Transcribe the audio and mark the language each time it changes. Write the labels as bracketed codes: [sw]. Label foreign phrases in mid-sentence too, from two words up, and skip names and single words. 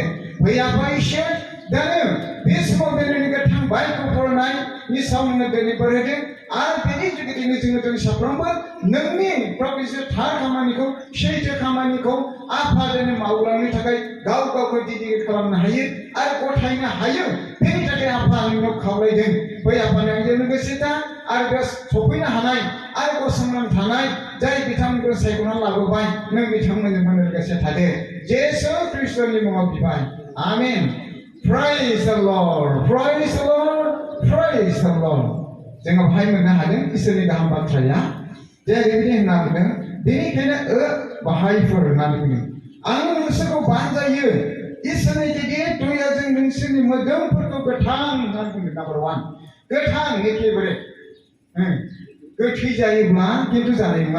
[brx] फै आफा इसोर दानो बे समाव दिनै नोंनि गोथां बाइबेल फरायनायनि सायाव नोङो दिनै बोर होदो आरो बेनि जुगिदिनो जोङो दिनै साफ्रोमबो नोंनि प्रभु जिसु थार खामानिखौ सैथो खामानिखौ आफा दिनै मावलांनो थाखाय गाव गावखौ डेडिकेट खालामनो हायो आरो गथायनो हायो। बेनि थाखाय आफा नोंनाव खावलायदों। फै आफा नोंजों लोगोसे दा आरो बे सफैनो हानाय आरो गसंनानै थानाय जाय बिथांमोनखौ सायख'नानै लाबोबाय नों बिथांमोनजों लोगोसे थादो। जेसु ख्रीष्टनि मुङाव बिबाय। [en] आमेन। Praise the Lord. Praise the Lord. Praise the Lord. [brx] जोङो भाइ मोननो हादों इसोरनि गाहाम बाथ्राया जे ओरैबायदि होनना बुंदों बेनिखायनो भाइफोर होननानै बुंदों आं नोंसोरखौ बानजायो इसोरनि गिदिर दयाजों नोंसोरनि मोदोमफोरखौ गोथां होननानै बुंदों। नाम्बार 1 गोथां एखेबारे गोथै जायोब्ला खिन्थु जानाय नङा।